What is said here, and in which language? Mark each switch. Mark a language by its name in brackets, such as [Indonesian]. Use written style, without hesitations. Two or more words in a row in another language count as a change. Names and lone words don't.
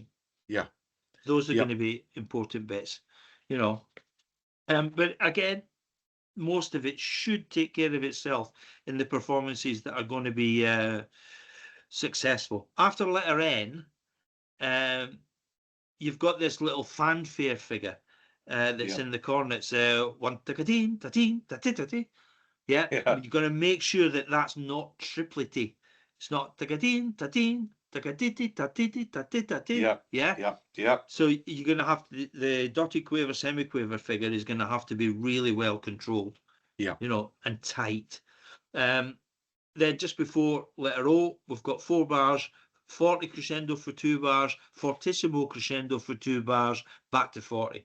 [English] Those are going to be important bits, But again, most of it should take care of itself in the performances that are going to be successful. After letter N, you've got this little fanfare figure that's in the corner. It's one ta-ka-deen, ta-teen, ta-ti-ta-ti. You've got to make sure that that's not triplety. It's not ta-ka-deen, ta-teen, ta-ka-ti-ti, ta-ti-ti, ta-ti-ta-ti. So you're going to have the dotted quaver, semi-quaver figure is going to have to be really well controlled. And tight. Then just before letter O, we've got 4 bars, 40 crescendo for 2 bars, fortissimo crescendo for 2 bars, back to 40.